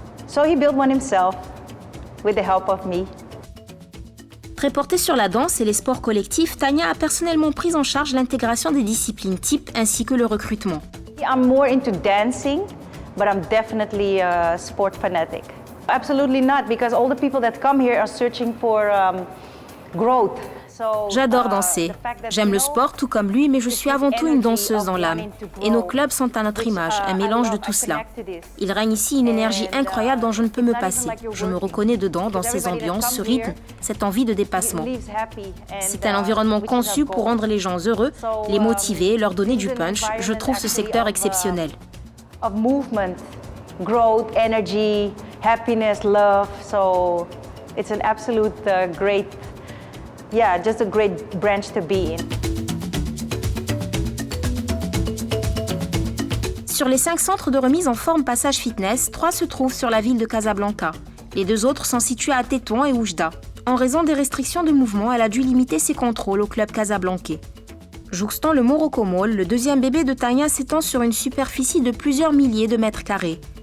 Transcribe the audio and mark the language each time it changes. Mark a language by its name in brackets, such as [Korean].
[English] So he built one himself with the help of me. [French] Très portée sur la danse et les sports collectifs, Tania a personnellement pris en charge l'intégration des disciplines types ainsi que le recrutement. [English] I'm more into dancing, but I'm definitely a sport fanatic. Absolutely not, because all the people that come here are searching for growth. [French] J'adore danser. J'aime le sport tout comme lui, mais je suis avant tout une danseuse dans l'âme. Et nos clubs sont à notre image, un mélange de tout cela. Il règne ici une énergie incroyable dont je ne peux me passer. Je me reconnais dedans, dans ces ambiances, ce rythme, cette envie de dépassement. C'est un environnement conçu pour rendre les gens heureux, les motiver, leur donner du punch. Je trouve ce secteur exceptionnel. [English] Of movement, growth, energy, happiness, love. So it's an absolute great, just a great branch to be in. [French] Sur les 5 centres de remise en forme Passage Fitness, 3 se trouvent sur la ville de Casablanca. Les 2 autres sont situés à Tétouan et Oujda. En raison des restrictions de mouvement, elle a dû limiter ses contrôles au club casablancais. Jouxtant le Morocco Mall, le deuxième bébé de Tania s'étend sur une superficie de plusieurs milliers de mètres carrés.